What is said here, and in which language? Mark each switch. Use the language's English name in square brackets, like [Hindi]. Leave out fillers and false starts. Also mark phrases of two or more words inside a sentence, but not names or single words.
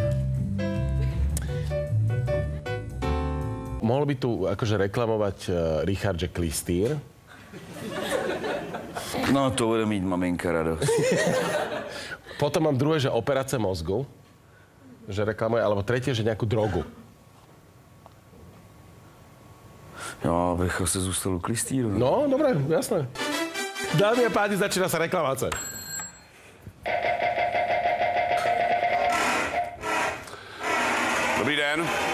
[Slovak] Mohol by tu akože reklamovať Richard, že klistýr? [Czech] No, to bude mít maminka radost. [Slovak] Potom mám druhé, že operace mozgu, že reklamuje, alebo tretie, že nejakú drogu. [Czech] Já bych asi zůstal u klistýru. [Slovak] No, dobré, jasné. Dámy a páni, začína sa reklamace. [Czech] Dobrý den.